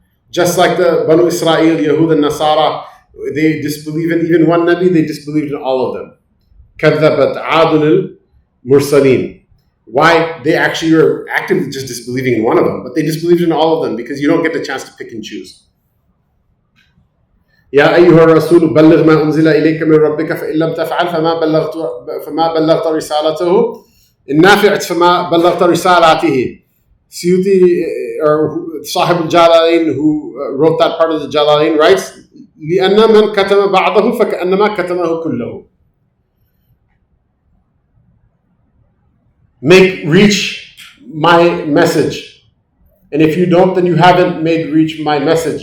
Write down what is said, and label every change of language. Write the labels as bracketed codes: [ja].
[en] Just like the Banu Israel, Yahud and Nasara, they disbelieve in even one Nabi, they disbelieved in all of them. [ar] كَذَّبَتْ عَادٌ الْمُرْسَلِينَ. [en] Why? They actually were actively just disbelieving in one of them, but they disbelieved in all of them because you don't get the chance to pick and choose. [ar] يا أيها الرسول بلغ ما أنزل إليك من ربك فإن لم تفعل فما بلغت رسالته النافع فما بلغت رسالاته. [en] Suyuti, or Sahib al-Jalalain, who wrote that part of the Jalalain, writes [ar] لأن من كتم بعضه فكأنما كتمه كله. [en] Reach my message. And if you don't, then you haven't made reach my message.